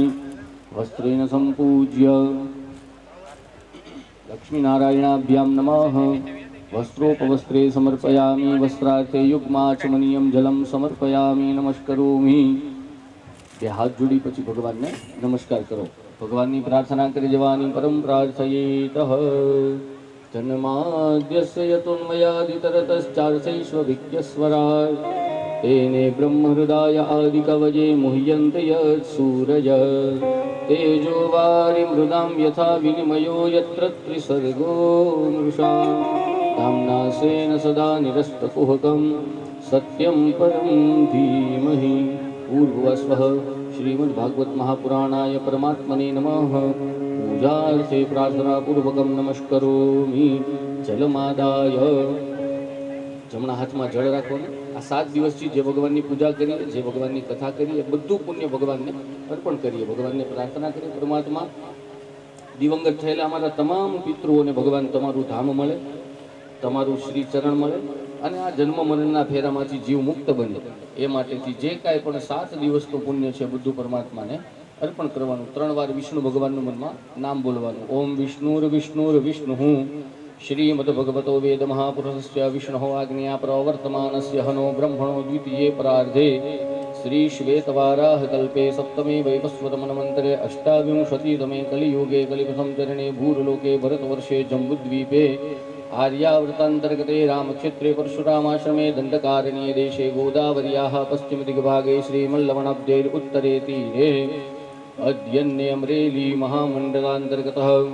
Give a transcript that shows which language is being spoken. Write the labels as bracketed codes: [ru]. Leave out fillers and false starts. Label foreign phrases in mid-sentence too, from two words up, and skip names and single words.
[sa] વસ્ત્રેણ સંપૂજ્ય લક્ષ્મીનારાયણાભ્યામ નમઃ. વસ્ત્રોપવસ્ત્રે સમર્પયામિ. વસ્ત્રાર્થે યુગ્માચમનીયમ જલમ સમર્પયામિ નમસ્કરોમિ. [gu] બે હાથ જોડી પછી ભગવાનને નમસ્કાર કરો. ભગવાનની પ્રાર્થના કરી જવાની. [sa] પરમ પ્રાર્થયેતઃ जन्माद्यस्य यतोन्मयादितरतश्चार्थैष्वभिज्ञस्वराट् तेने ब्रह्महृदाय आदिकवये मुह्यन्ते यत्सूरज तेजो वारिमृदां यथा विनिमयो यत्र त्रिसर्गो मृषा धाम्ना स्वेन सदा निरस्तकुहकं सत्यं परं धीमहि पूर्वस्वः श्रीमद्भागवत महापुराणाय परमात्मने नमः पूजार्थे प्रार्थनापूर्वकं नमस्करोमि जलमादाय જમણા [gu] હાથમાં જળ રાખવાનું આ 7 દિવસથી જે ભગવાનની પૂજા કરીએ જે ભગવાનની કથા કરીએ બધું પુણ્ય ભગવાનને અર્પણ કરીએ ભગવાનને પ્રાર્થના કરીએ પરમાત્મા દિવંગત થયેલા અમારા તમામ પિતૃઓને ભગવાન તમારું ધામ મળે તમારું શ્રી ચરણ મળે અને આ જન્મ મરણના ફેરામાંથી જીવ મુક્ત બને એ માટેથી જે કાંઈ પણ 7 દિવસનું પુણ્ય છે બધું પરમાત્માને અર્પણ કરવાનું 3 વાર વિષ્ણુ ભગવાનનું મનમાં નામ બોલવાનું [sa] ઓમ વિષ્ણુર વિષ્ણુર વિષ્ણુ श्रीमद्भगवतो वेद महापुरुषस्य विष्णोः आज्ञया प्रवर्तमानस्य हनो ब्रह्मणो द्वितीये परार्धे श्री श्वेतवाराह कल्पे सप्तमे वैवस्वतमन्वन्तरे अष्टाविंशतितमे कलियुगे कलिसंचरणे भूर्लोके भरतवर्षे जम्बुद्वीपे आर्यावर्तान्तर्गते रामक्षेत्रे परशुरामाश्रमे दण्डकारण्ये देशे गोदावर्याः पश्चिमदिग्भागे श्रीमल्लवणाब्धेर् उत्तरे तीरे अद्यन्ने अमरेली महामण्डलान्तर्गतः